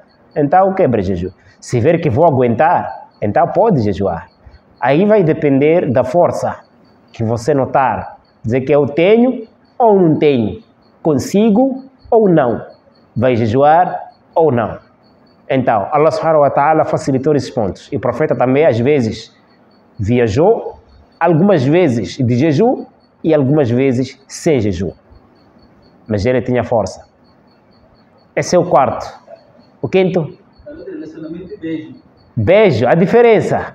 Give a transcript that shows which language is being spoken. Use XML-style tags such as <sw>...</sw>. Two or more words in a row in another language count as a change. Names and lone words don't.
<pt>Então quebra jejum. Se ver que vou aguentar, então pode jejuar. Aí vai depender da força que você notar. Dizer que eu tenho ou não tenho. Consigo ou não. Vai jejuar ou não. Então, Allah</pt> <ar>سبحانه وتعالى</ar> <pt>facilitou esses pontos. E o profeta também, às vezes, viajou, algumas vezes de jejum e algumas vezes sem jejum. Mas ele tinha força. Esse é o quarto. O quinto? Beijo, a diferença.</pt>